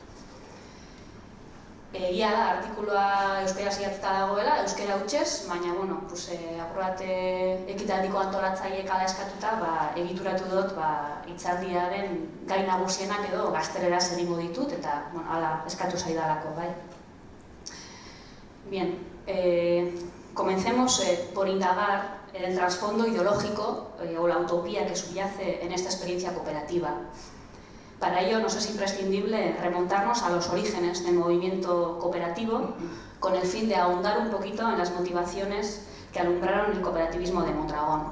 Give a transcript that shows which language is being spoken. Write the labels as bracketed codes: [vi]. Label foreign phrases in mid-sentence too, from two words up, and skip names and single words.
[eu] Egia da, artikulua euskera zidatzeta dagoela, euskera hutsez, baina, apur bat ekitaldiko antolatzaileek ala eskatuta, egituratu dut hitzaldiaren gai nagusienak edo gazteleraz egingo ditut, eta, ala eskatu zaidalako, bai. [es] Bien, comencemos por indagar en el trasfondo ideológico o la utopía que subyace en esta experiencia cooperativa. Para ello nos es imprescindible remontarnos a los orígenes del movimiento cooperativo con el fin de ahondar un poquito en las motivaciones que alumbraron el cooperativismo de Mondragón.